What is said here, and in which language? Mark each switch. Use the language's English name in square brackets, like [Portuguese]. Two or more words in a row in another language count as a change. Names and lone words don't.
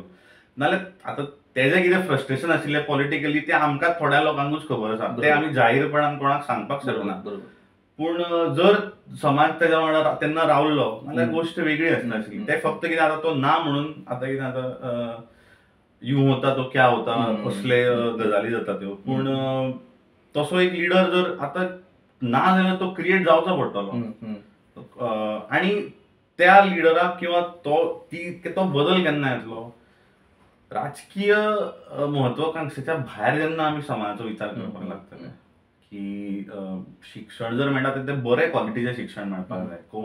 [Konkani] नाल्यार आतां तेजें कितें फ्रस्ट्रेशन आशिल्लें पॉलिटिकली तें आमकां थोड्या लोकांकूच खबर आसा, तें आमी जाहीरपणान कोणाक सांगपाक शकना. पूण जर समाज तेज्या वांगडा तेन्ना रावल्लो नाल्यार गोश्ट वेगळी आसनाशिल्ली. ते फक्त कितें आतां तो ना म्हणून आतां कितें आतां [Hindi] यूं होता तो क्या होता [Konkani] कसले गजाली जाता त्यो. पूण तसो एक लिडर जर आतां ना जाल्यार तो क्रिएट जावचो पडटलो. आनी त्या लिडराक किंवा तो बदल केन्ना येतलो, राजकीय महत्वाकांक्षेच्या भायर जेन्ना आमी समाजाचो विचार करपाक लागतले की शिक्षण जर मेळटा ते बरे क्वॉलिटीचें शिक्षण मेळपाक जाय.